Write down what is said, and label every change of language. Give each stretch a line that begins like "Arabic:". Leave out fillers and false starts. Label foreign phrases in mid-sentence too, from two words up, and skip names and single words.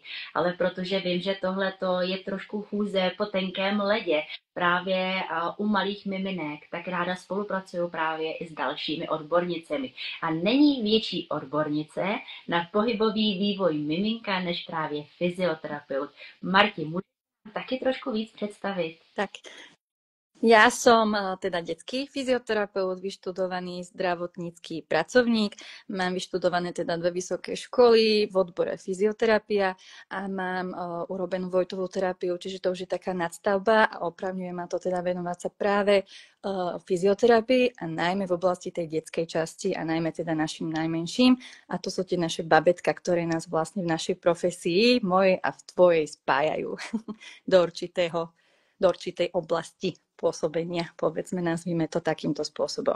Czech: Ale protože vím, že tohle je trošku chůze po tenkém ledě, právě u malých miminek, tak ráda spolupracuju právě i s dalšími odbornicemi. A není větší odbornice na pohybový vývoj miminka než právě fyzioterapeut. Marti, můžeš taky trošku víc představit?
Slovak: Tak, ja som teda detský fyzioterapeut, vyštudovaný zdravotnícky pracovník, mám vyštudované teda 2 vysoké školy v odbore fyzioterapia a mám urobenú Vojtovú terapiu, čiže to už je taká nadstavba a opravňuje ma to teda venovať sa práve fyzioterapii a najmä v oblasti tej detskej časti a najmä teda našim najmenším a to sú tie naše babetka, ktoré nás vlastne v našej profesii, mojej a v tvojej spájajú do určitej oblasti pôsobenia, povedzme, nazvime to takýmto spôsobom.